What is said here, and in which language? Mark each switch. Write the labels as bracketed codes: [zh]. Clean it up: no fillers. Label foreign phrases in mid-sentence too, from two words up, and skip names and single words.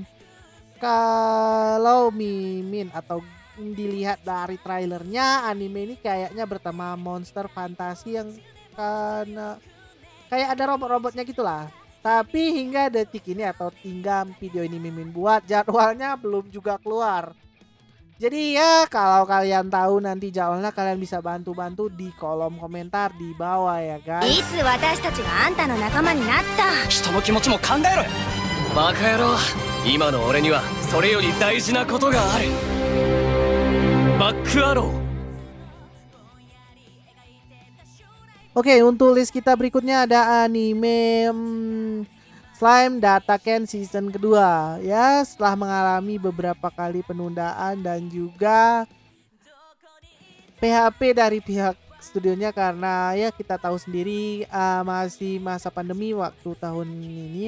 [id] Kalau Mimin atau dilihat dari trailernya, anime ini kayaknya bertema monster fantasi yang kayak ada robot-robotnya gitulah. Tapi hingga detik ini atau hingga video ini Mimin buat, jadwalnya belum juga keluar. Jadi ya kalau kalian tahu nanti jadwalnya, kalian bisa bantu-bantu di kolom komentar di bawah ya guys. [ja] いつ私たちがあんたの仲間になった。人の気持ちも考えろよ。バカ野郎、 今の俺にはそれより大事なことがある。バックアロー。 [id] Oke, untuk list kita berikutnya ada anime Slime Dataken season kedua. Ya, setelah mengalami beberapa kali penundaan dan juga PHP dari pihak studionya karena ya kita tahu sendiri masih masa pandemi waktu tahun ini.